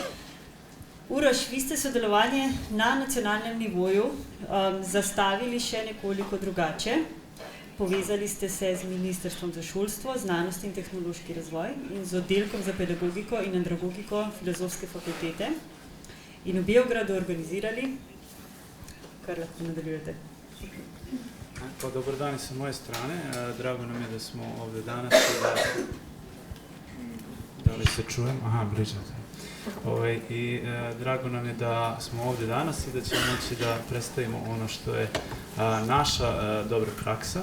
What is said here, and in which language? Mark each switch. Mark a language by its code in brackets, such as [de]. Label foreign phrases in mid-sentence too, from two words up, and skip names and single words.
[sl] Uroš, vi ste sodelovanje na nacionalnem nivoju zastavili še nekoliko drugače. Povezali ste se z Ministrstvom za šolstvo, znanost in tehnološki razvoj in z oddelkom za pedagogiko in andragogiko Filozofske fakultete in v Beogradu organizirali, kar lahko nadaljujete. [sr] Dobar dan i sa moje strane. Drago nam je da smo ovdje danas. Da li se čujem? Aha, bližate. I drago nam je da smo ovdje danas i da ćemo moći da predstavimo ono što je naša dobra praksa.